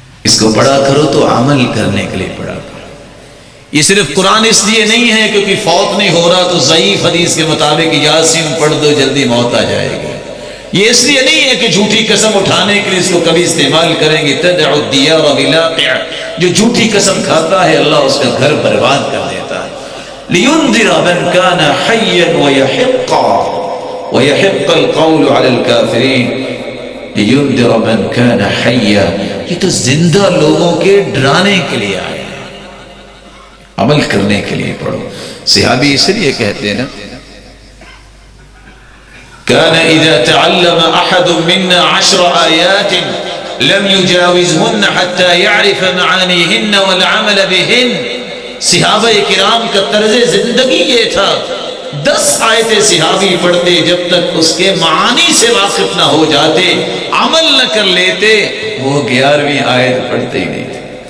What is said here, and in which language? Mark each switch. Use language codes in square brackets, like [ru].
[ur] اس کو پڑھا کرو تو عمل کرنے کے لیے پڑھا کرو. یہ صرف قرآن اس لیے نہیں ہے کیونکہ فوت نہیں ہو رہا تو ضعیف حدیث کے مطابق یاسین پڑھ دو جلدی موت آ جائے گی. یہ اس لیے نہیں ہے کہ جھوٹی قسم اٹھانے کے لیے اس کو کبھی استعمال کریں گے. [ar] تدع الدیار بلاقع، [ur] جو جھوٹی قسم کھاتا ہے اللہ اس کا گھر برباد کر دیتا ہے. [ar] لینذر من کان حیا ویحق القول علی الکافرین. لینذر من کان حیا، [ur] یہ تو زندہ لوگوں کے ڈرانے کے لیے آیا، عمل کرنے کے لیے پڑھو. صحابی اس لیے کہتے ہیں نا، [ar] كان إذا تعلم أحد منا 10 آيات لم يجاوزهن حتى يعرف معانيهن والعمل بهن. [ur] صحابہ کرام کا طرز زندگی یہ تھا، 10 آیتیں صحابی پڑھتے جب تک اس کے معانی سے واقف نہ ہو جاتے، عمل نہ کر لیتے، وہ 11ویں آیت پڑھتے ہی نہیں تھے.